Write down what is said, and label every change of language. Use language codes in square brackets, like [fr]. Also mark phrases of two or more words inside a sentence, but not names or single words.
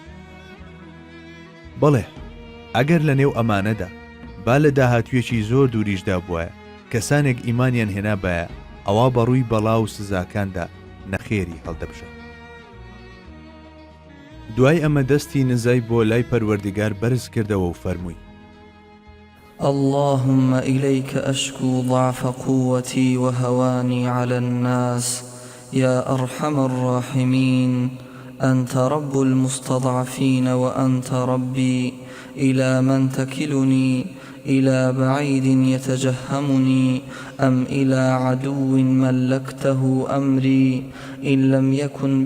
[ckb] بەڵێ ئەگەر لە نێو ئەمانەدا با لە داهاتوێکی زۆر دووریشدا بووە کەسانێک ئیمانیان هێنا بایە، ئەوە بەڕووی بەڵا و سزاکاندا نەخێری هەڵدەبژە. دوای ئەمە دەستی نزای بۆ لای پەروەردگار بەرز کردەوە و فەرمووی: [ar] اللهم إليك أشكو ضعف قوتي وهواني على الناس يا أرحم الراحمين أنت رب المستضعفين وأنت ربي إلى من تكلني إلى بعيد يتجهمني أم إلى عدو ملكته أمري إن لم يكن